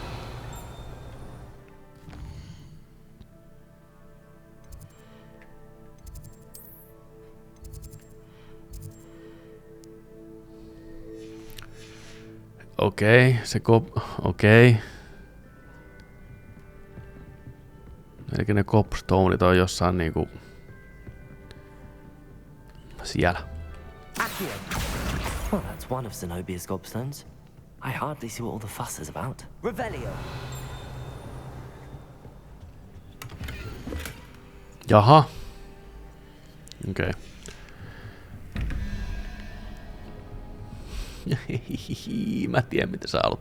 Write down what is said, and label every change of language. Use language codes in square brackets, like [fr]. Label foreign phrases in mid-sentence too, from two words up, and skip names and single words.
[fi] Okei, okei. Eli ne cobstoneit on jossain niinku siellä. [en] Well, that's one of Zenobia's gobstones. I hardly see what all the fuss is about. Revelio. [fi] Jaha. Okei. Mä tiedän, mitä sä haluat.